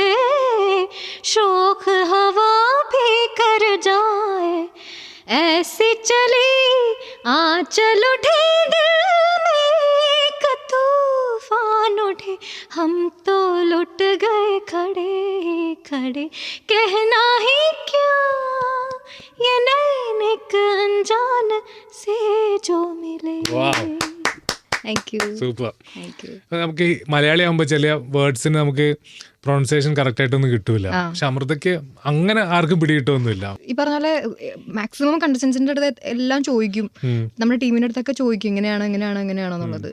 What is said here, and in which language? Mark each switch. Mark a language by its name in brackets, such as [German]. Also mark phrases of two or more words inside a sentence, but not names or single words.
[Hindi] शोक हवा भी कर जाए, ऐसी चली आंचल उठे दिल में का तूफान उठे, हम तो लुट गए खड़े खड़े, कहना ही क्या ये नैन एक अनजान से जो मिले. [English] Thank you. [Malayalam] സൂപ്പർ. നമുക്ക് ഈ മലയാളി ആകുമ്പോൾ ചില വേർഡ്സിന് നമുക്ക് [English] pronunciation correct [Malayalam] ആയിട്ടൊന്നും കിട്ടൂല. പക്ഷെ അമൃതയ്ക്ക് അങ്ങനെ ആർക്കും പിടികിട്ടൊന്നുമില്ല. ഈ പറഞ്ഞ പോലെ മാക്സിമം കണ്ടസ്റ്റൻസിന്റെ അടുത്ത് എല്ലാം ചോദിക്കും, നമ്മുടെ ടീമിന്റെ അടുത്തൊക്കെ ചോദിക്കും ഇങ്ങനെയാണോ എന്നുള്ളത്.